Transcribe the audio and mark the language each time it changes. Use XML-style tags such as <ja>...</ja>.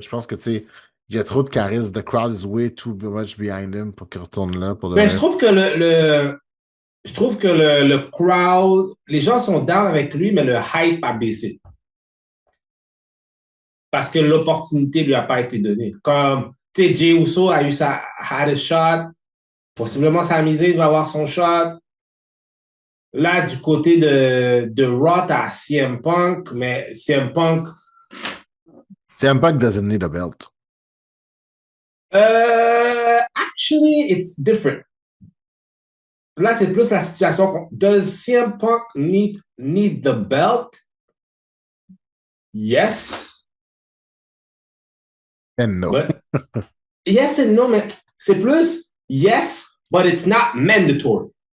<fr>Je pense que, tu sais, il y a trop de charisme.</fr> <en>The crowd is way too much behind him</en> <fr>pour qu'il retourne là, pour de Mais je trouve que je trouve que le crowd, les gens sont down avec lui, mais le hype a baissé. Parce que l'opportunité lui a pas été donnée. Comme, tu sais, Jey Uso a eu</fr> <en>had a shot.</en> <fr>Possiblement, Sami Zayn va avoir son shot. Là, du côté de Raw, t'as CM Punk, mais CM Punk,</fr> <en>CM Punk doesn't need a belt. actually, it's different.</en> <fr>Là, c'est plus la situation.</fr> <en>Does CM Punk need the belt? Yes. And no. But yes and no,</en> <fr>mais c'est plus</fr> <en>yes, but it's not mandatory.</en>